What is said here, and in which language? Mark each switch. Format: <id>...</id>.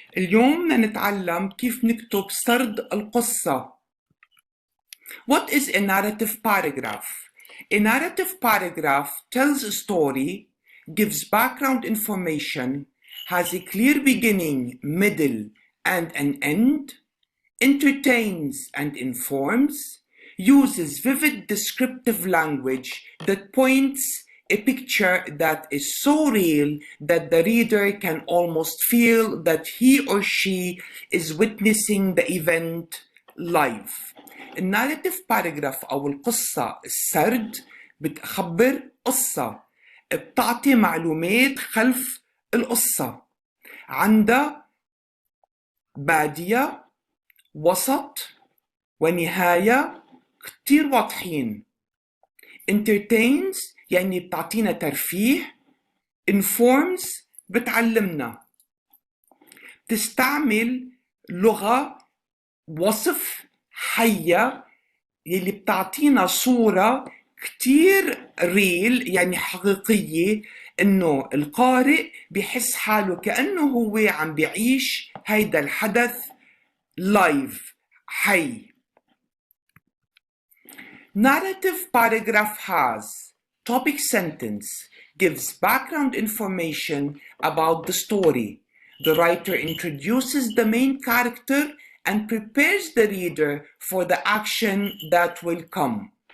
<ar>اليوم نتعلم كيف نكتب سرد القصة.</ar> <en>What is a narrative paragraph? A narrative paragraph tells a story, gives background information, has a clear beginning, middle, and an end, entertains and informs, uses vivid descriptive language that points a picture that is so real that the reader can almost feel that he or she is witnessing the event live.</en> <ar>الناريتيف باراجراف أو القصة السرد بتخبر قصة، بتعطي معلومات خلف القصة، عندها بادية، وسط، ونهاية كتير واضحين. entertains يعني بتعطينا ترفيه، informs بتعلمنا. تستعمل لغة وصف حية يلي بتعطينا صورة كتير ريل يعني حقيقية، انه القارئ بيحس حاله كأنه هو عم بيعيش هيدا الحدث لايف حي.</ar> <en>Narrative paragraph has topic sentence, gives background information about the story. The writer introduces the main character and prepares the reader for the action that will come.</en>